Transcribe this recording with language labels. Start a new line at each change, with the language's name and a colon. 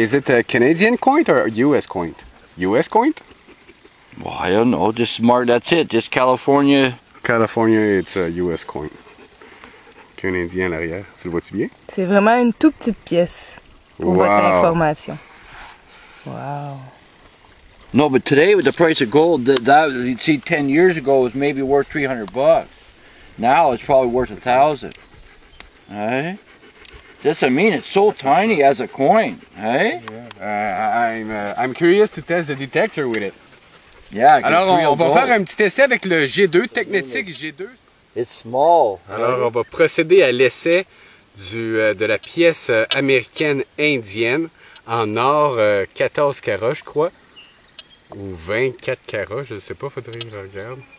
English: Is it a Canadian coin or US coin? US coin? Well, I don't know. Just smart. That's it. Just California. California, it's a US coin.
French: Canadien à l'arrière. Tu le vois-tu bien? C'est vraiment une toute petite pièce pour Wow. votre information. Wow.
English: No, but today with the price of gold, that you'd see 10 years ago was maybe worth $300. Now it's probably worth 1,000. Hey? That's I mean. It's so tiny as a coin. Hey? I'm curious to test the detector with it. Yeah.
French: Alors, on va faire un petit essai avec le G2, Teknetics G2.
English: It's small.
French: Alors, on va procéder à l'essai de la pièce américaine indienne en or 14 carats, je crois. Ou 24 carats, je ne sais pas, faudrait que je regarde.